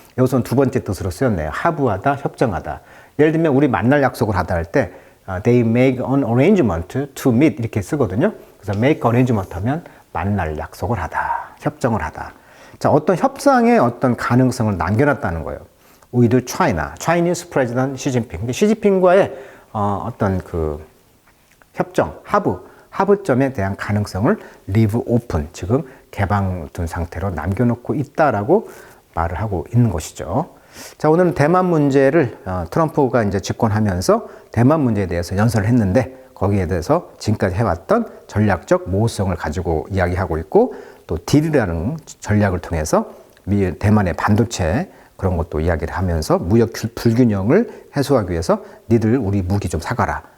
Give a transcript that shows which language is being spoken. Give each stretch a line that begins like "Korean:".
Korean: 여기서는 두 번째 뜻으로 쓰였네요. 하부하다, 협정하다. 예를 들면 우리 만날 약속을 하다 할 때
English: they make an arrangement to meet
Korean: 이렇게 쓰거든요. 그래서 make arrangement 하면 만날 약속을 하다, 협정을 하다. 자, 어떤 협상의 어떤 가능성을 남겨놨다는 거예요.
English: with China, Chinese President 시진핑.
Korean: 시진핑과의 어떤 그 협정, 하부점에 대한 가능성을
English: leave open,
Korean: 지금 개방둔 상태로 남겨놓고 있다라고 말을 하고 있는 것이죠. 자, 오늘은 대만 문제를 트럼프가 이제 집권하면서 대만 문제에 대해서 연설을 했는데 거기에 대해서 지금까지 해왔던 전략적 모호성을 가지고 이야기하고 있고 또 딜이라는 전략을 통해서 대만의 반도체 그런 것도 이야기를 하면서 무역 불균형을 해소하기 위해서 니들 우리 무기 좀 사가라.